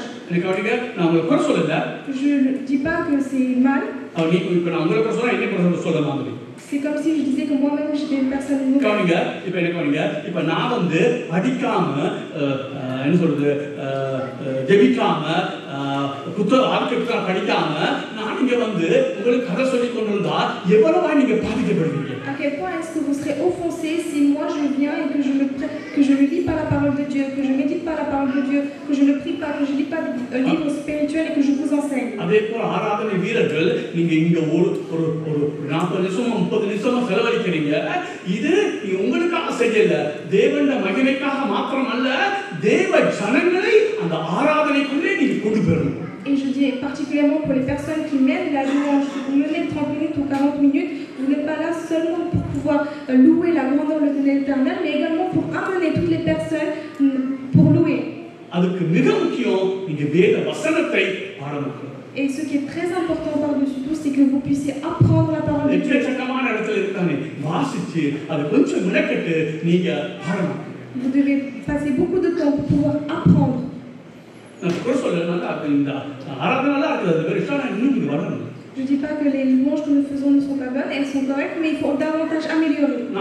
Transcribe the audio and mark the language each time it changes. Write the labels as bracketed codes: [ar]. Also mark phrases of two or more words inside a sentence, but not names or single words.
[fr] Je ne dis pas que c'est mal. C'est comme si je disais que moi-même j'étais une personne nouvelle. [ta] இப்போ நான் வந்து படிக்காம என்ன சொல்றது ஜெபிக்காம ஆர்க்கிடெக்சர் படிக்காம நான் இங்க வந்து உங்களுக்கு கதை சொல்லி கொண்டு வந்தா எவ்வளவா நீங்க பாதிக்கப்படுவீங்க? [fr] À quel point est-ce que vous serez offensé si moi je viens et que je ne lis pas la parole de Dieu, que je médite pas la parole de Dieu, que je ne prie pas, que je lis pas de livres spirituels et que je vous enseigne. [ta] அதே போல ஆராதனை வீரர்கள் நீங்க இங்க ஒரு 40 நிமிஷம் 30 நிமிஷம் செலவழிக்கிறீங்க. இது உங்களுக்காக செய்யல, தேவனுடைய மகிமைக்காக மாத்திரம் அல்ல, தேவ ஜனங்களை அந்த ஆராதனைக்குள்ளே நீங்க கொண்டு வரணும். [fr] Et je dis particulièrement pour les personnes qui mènent la louange, si vous menez 30 minutes ou 40 minutes, vous n'êtes pas là seulement pour pouvoir louer la grandeur de l'Éternel, mais également pour amener toutes les personnes pour louer. [ta] அதுக்கு மிக முக்கியம் நீங்க வேத வசனத்தை பாடணும். [fr] Et ce qui est très important par-dessus tout, c'est que vous puissiez apprendre la parole de Dieu. Vous devez passer beaucoup de temps pour pouvoir apprendre. Je ne dis pas que les louanges que nous faisons ne sont pas bonnes, elles sont correctes, mais il faut davantage améliorer.